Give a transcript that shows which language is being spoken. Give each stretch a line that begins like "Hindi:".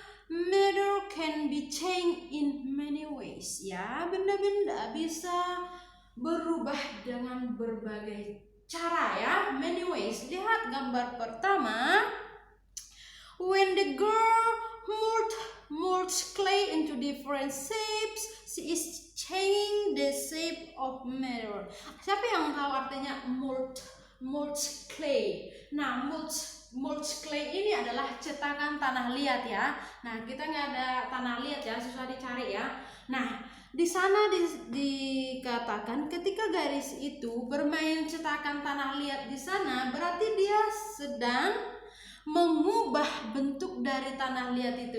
English: Matter can be changed in many ways ya.
Indonesian: Benda-benda bisa berubah dengan berbagai cara ya.
English: Many ways.
Indonesian: Lihat gambar pertama.
English: When the girl molds clay into different shapes, she is changing the shape of matter.
Indonesian: Siapa yang tahu artinya mold clay? Nah, mold clay ini adalah cetakan tanah liat ya. Nah, kita nggak ada tanah liat ya, susah dicari ya. Nah, di sana dikatakan ketika garis itu bermain cetakan tanah liat di sana, berarti dia sedang mengubah bentuk dari tanah liat itu.